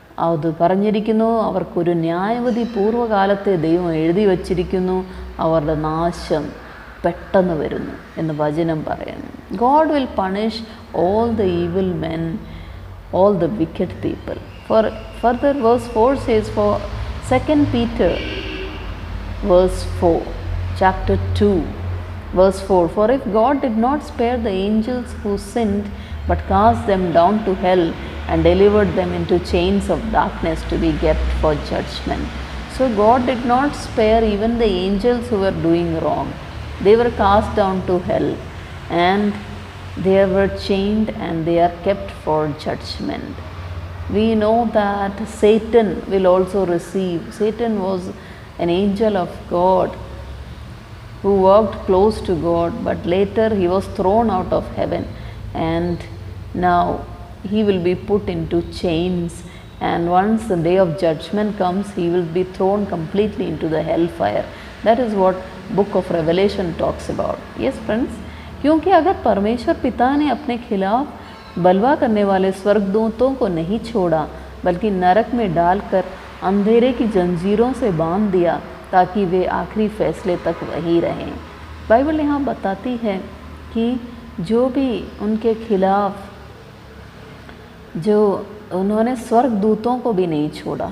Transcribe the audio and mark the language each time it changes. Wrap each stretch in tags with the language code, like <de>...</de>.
<ml>അത് പറഞ്ഞിരിക്കുന്നു, അവർക്കൊരു ന്യായവിധി പൂർവ്വകാലത്തെ ദൈവം എഴുതി വച്ചിരിക്കുന്നു, അവരുടെ നാശം പെട്ടെന്ന് വരുന്നു എന്ന് വചനം പറയുന്നു.</ml> <en>God will punish all the evil men, all the wicked people. Further verse 4 says, for 2 Peter verse 4, chapter 2 verse 4, for if God did not spare the angels who sinned but cast them down to hell and delivered them into chains of darkness to be kept for judgment. So God did not spare even the angels who were doing wrong. They were cast down to hell and they were chained and they are kept for judgment. We know that Satan will also receive. Satan was an angel of God who worked close to God, but later he was thrown out of heaven and now he will be put into chains, and once the day of judgment comes he will be thrown completely into the hellfire. That is what book of Revelation talks about. Yes friends,</en> <hi>क्योंकि अगर परमेश्वर पिता ने अपने खिलाफ बलवा करने वाले स्वर्गदूतों को नहीं छोड़ा बल्कि नरक में डालकर अंधेरे की जंजीरों से बांध दिया ताकि वे आखिरी फैसले तक वहीं रहें। बाइबल यहाँ बताती है कि जो भी उनके खिलाफ जो उन्होंने स्वर्गदूतों को भी नहीं छोड़ा।</hi>